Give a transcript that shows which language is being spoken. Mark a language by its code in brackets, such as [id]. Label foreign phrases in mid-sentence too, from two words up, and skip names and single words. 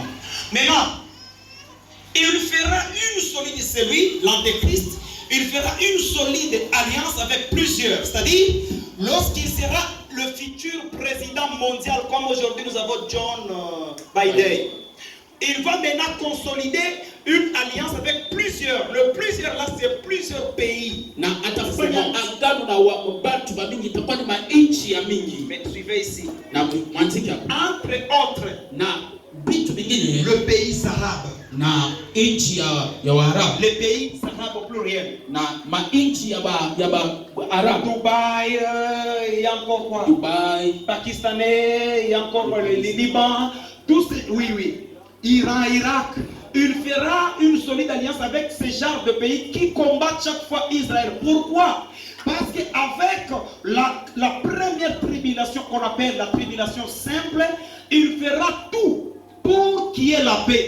[fr] Maintenant, il fera une solide, c'est lui, l'antéchrist, il fera une solide alliance avec plusieurs. C'est-à-dire, lorsqu'il sera le futur président mondial, comme aujourd'hui nous avons John Biden, il va maintenant consolider une alliance avec plusieurs. Le plusieurs là, c'est plusieurs pays. [sw] Na atafanya agano na watu wa mingi, itakuwa ni mainchi ya mingi. [fr] Mais suivez ici. [sw] Na mwantiki hapa. [fr] Entre autres, [sw] Na vitu vingine [fr] le pays arabe. [sw] na inchi ya Waarabu. [fr] Les pays arabes au pluriel. [sw] Na mainchi ya Arabu. [fr] Dubaï, il y a encore quoi? [sw] Dubai, [fr] Pakistanais, il y a encore le Liban. Tous, oui. Iran, Irak. Il fera une solide alliance avec ce genre de pays qui combattent chaque fois Israël. Pourquoi? Parce qu'avec la première tribulation qu'on appelle la tribulation simple, il fera tout pour qu'il y ait la paix.